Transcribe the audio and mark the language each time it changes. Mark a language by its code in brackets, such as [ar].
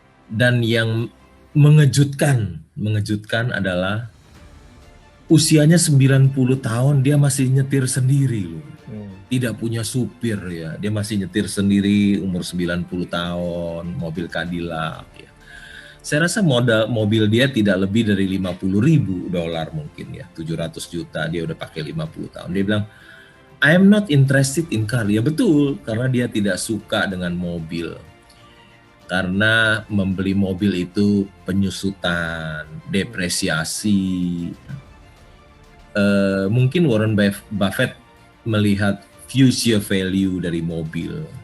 [id] Dan yang mengejutkan adalah usianya 90 tahun dia masih nyetir sendiri loh. Tidak punya supir ya. Dia masih nyetir sendiri umur 90 tahun, mobil Cadillac ya. Saya rasa modal mobil dia tidak lebih dari $50.000 mungkin ya, 700 juta dia udah pakai 50 tahun. Dia bilang, [en] I am not interested in car. [id] Ya betul, karena dia tidak suka dengan mobil. Karena membeli mobil itu penyusutan, depresiasi. Mungkin Warren Buffett melihat future value dari mobil.